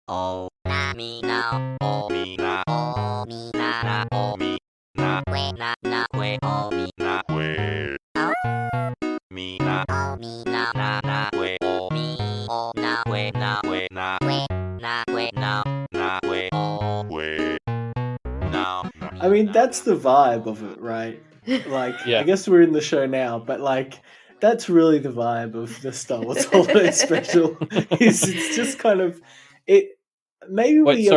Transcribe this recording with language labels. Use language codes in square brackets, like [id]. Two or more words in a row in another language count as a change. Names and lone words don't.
[en] Oh, na me now. Oh, me na. Oh, me na na. Oh, me na. We na na. We oh me na. We. Oh, me na. Oh, me na na na. We oh me. Oh na. We na. We na. We na. We na. Na. We oh we. Now. I mean, that's the vibe of it, right? Like, Yeah. I guess we're in the show now, but like, that's really the vibe of the Star Wars Holiday Special. It's just kind of it. Maybe Wait, we